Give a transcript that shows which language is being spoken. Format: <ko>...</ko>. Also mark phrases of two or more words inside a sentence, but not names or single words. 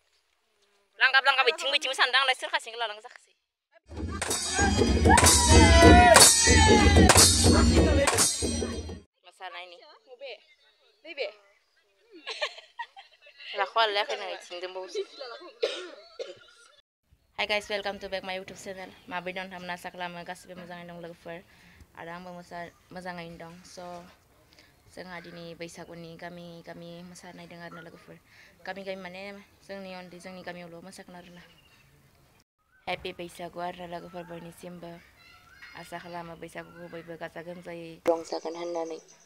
<brx>लांगाब बिथिं सानदां आंलाय सोर खासिंखौ लानांगौ जाखासै मोसानायनि नैबे</brx> <en>Hi guys, welcome to back my YouTube channel.</en> <brx>Mabai dong hamna saklama गासिबो मोजाङै दं लोगोफोर आरो आंबो मोजाङैनो दं. So जोंहा दिनै बैसागुनि गामि मोसानाय दं आरोना लोगोफोर. गामि माने जोंनि गामियावल' मोसागोन आरोना. Happy बैसागु आरोना लोगोफोर बयनिसिमबो. आसा खालामो बैसागुखौ बयबो गाजा गोमजायै रंजागोन होननानै.</brx>